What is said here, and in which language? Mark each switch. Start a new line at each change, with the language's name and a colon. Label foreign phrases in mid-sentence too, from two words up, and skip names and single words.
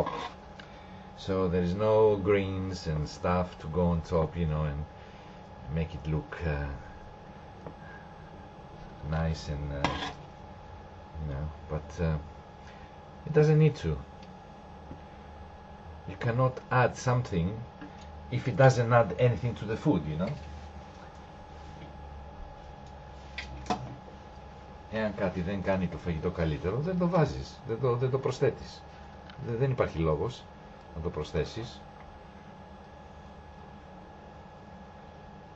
English: So there is no greens and stuff to go on top, you know, and make it look nice and you know, but it doesn't need to. You cannot add something if it doesn't add anything to the food, you know.
Greek: Εάν κάτι δεν κάνει το φαγητό καλύτερο, δεν το βάζεις, δεν το προσθέτεις. Δεν υπάρχει λόγος να το προσθέσεις.